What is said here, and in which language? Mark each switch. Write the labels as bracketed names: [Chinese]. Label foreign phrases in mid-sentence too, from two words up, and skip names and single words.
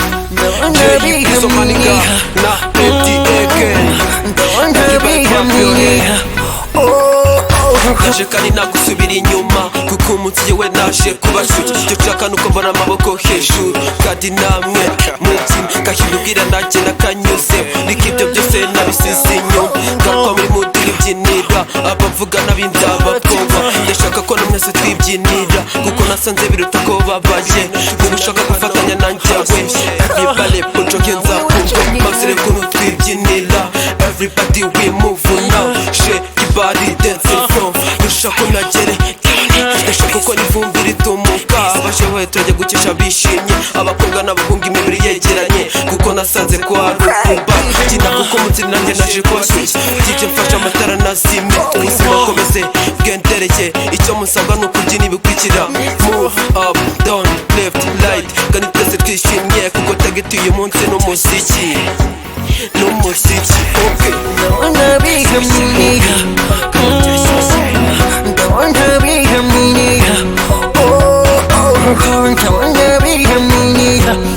[Kinyarwanda] Ndabona Jay Dizzo, [English] my nigga, na A D A K. ndabona Everybody clap your hands. Oh, oh. [Kinyarwanda] Naje kandi nagusubira inyuma, kuko umunsi yewe naje kubashuka. Icyo nshaka nuko mbona amaboko hejuru, kandi namwe mubyina. Gahindukira nagenda kanyuze, niko ibyo byose nabisize inyuma. Garuka muri mood iribyinira, abavuga nabi nzababwonga. Ndashaka ko namwese twibyinira, kuko nasanze biruta ko babaye. Niba ushaka gufatanya nanjye we, [English] everybody put your hands up, [Kinyarwanda] maze urebe ukuntu twibyinira. [English] Everybody we move now, shake your body, dance in front. [Kinyarwanda] Ndashaka ko nagere, ndashaka ko n'ivumbi ritumuka. Abaje we turajya gukesha bishimye, abakobwa n'abahungu imibiri yegeranye, kuko nasanze ko hari ukuba. Byina kuko mu nzira nanjye naje kubashyushya. DJ mfashe amatara nazimye, ubuzima bukomeze bwendereye. Icyo musabwa ni ukubyina ibikurikira: [English] move up, down, left, right. [Kinyarwanda] Kandi twese twishimye, kuko target uyu munsi ni umuziki, ni umuziki. Okay. Ndabona bihamiye, mm, ndabona bihamiye. Oh, oh, oh, ndabona bihamiye.